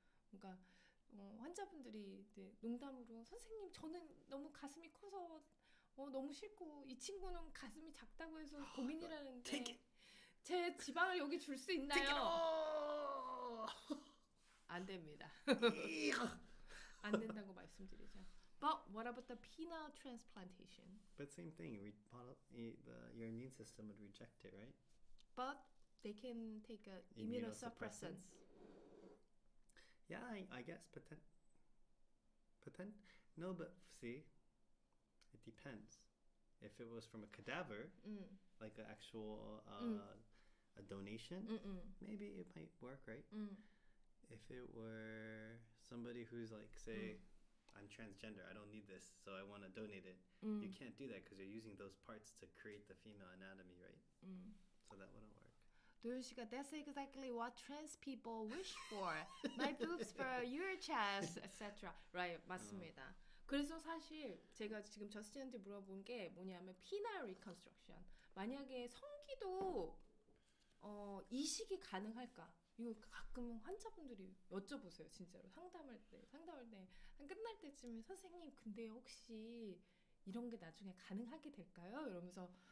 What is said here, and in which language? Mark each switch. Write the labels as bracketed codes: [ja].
[ko] 그러니까 환자분들이 이제 농담으로 선생님 저는 너무 가슴이 커서 너무 싫고 이 친구는 가슴이 작다고 해서 고민이라는데 제 지방을 여기 줄 수 있나요? 안 됩니다. 안 된다고 말씀드리죠. [en] But what about the penile transplantation? But same thing, your immune system would reject it, right? But they can take immunosuppressants. Yeah, I guess no, but see, it depends. If it was from a cadaver, like an actual a donation, maybe it might work, right? If it were somebody who's like, say, I'm transgender, I don't need this, so I want to donate it. You can't do that because you're using those parts to create the female anatomy, right? So that wouldn't work. 도윤 씨가 That's exactly what trans people wish for. My boobs for your chest, etc. Right, [ko] 맞습니다. 그래서 사실 제가 지금 저스틴한테 물어본 게 뭐냐면 penile reconstruction. 만약에 성기도 이식이 가능할까? 이거 가끔 환자분들이 여쭤보세요. 진짜로 상담할 때 한 끝날 때쯤에 선생님 근데 혹시 이런 게 나중에 가능하게 될까요? 이러면서